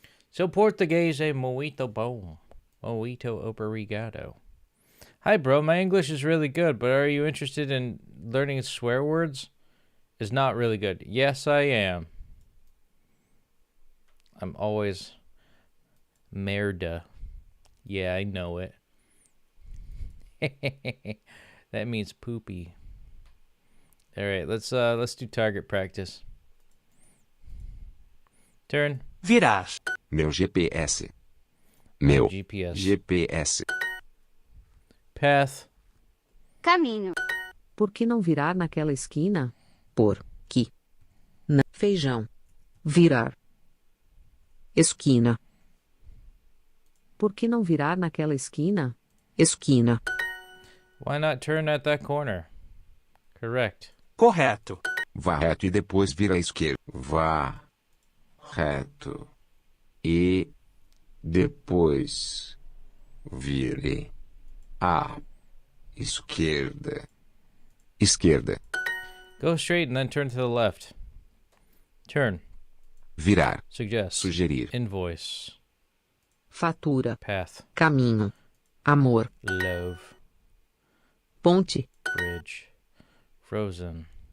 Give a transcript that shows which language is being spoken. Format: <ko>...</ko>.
<pt>So Português é muito bom. Muito obrigado. Hi, bro.</pt> <en>My English is really good, but are you interested in learning swear words? Is not really good. Yes, I am. I'm always merda. Yeah, I know it. That means poopy. All right, let's do target practice. Turn.</en> <pt>Virar. Meu GPS. Meu GPS. GPS.</pt> <en>Path.</en> <pt>Caminho. Por que não virar naquela esquina? Por que? Feijão. Virar. Esquina. Por que não virar naquela esquina? esquina,</pt> <en>Why not turn at that corner? Correct.</en> <pt>Correto. Vá reto e depois vira à esquerda. Vá reto e depois vire à esquerda. Esquerda.</pt> <en>Go straight and then turn to the left. Turn.</en> <pt>Virar.</pt> <en>Suggest.</en> <pt>Sugerir.</pt> <en>Invoice.</en> <pt>fatura,</pt> <en>Path.</en> <pt>caminho, amor,</pt> <en>Love.</en> <pt>ponte,</pt> <en>Bridge. Frozen.</en>